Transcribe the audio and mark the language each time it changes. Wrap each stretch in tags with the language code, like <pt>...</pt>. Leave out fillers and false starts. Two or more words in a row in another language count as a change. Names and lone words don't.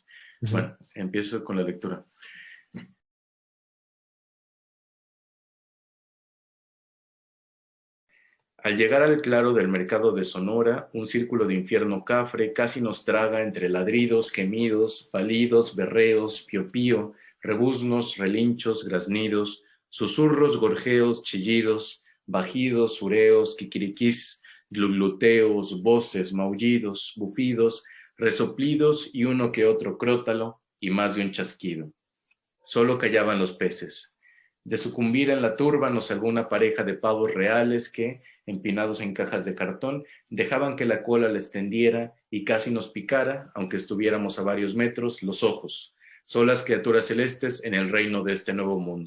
<es>Ujú. Bueno, empiezo con la lectura. Al llegar al claro del mercado de Sonora, un círculo de infierno cafre casi nos traga entre ladridos, gemidos, palidos, berreos, piopío, rebuznos, relinchos, graznidos, susurros, gorjeos, chillidos, bajidos, sureos, quiquiriquís, glugluteos, voces, maullidos, bufidos, resoplidos y uno que otro crótalo y más de un chasquido. Solo callaban los peces. De sucumbir en la turba nos salvó una pareja de pavos reales que, empinados en cajas de cartón, dejaban que la cola les tendiera y casi nos picara, aunque estuviéramos a varios metros, los ojos, solas criaturas celestes en el reino de este nuevo mundo.</es>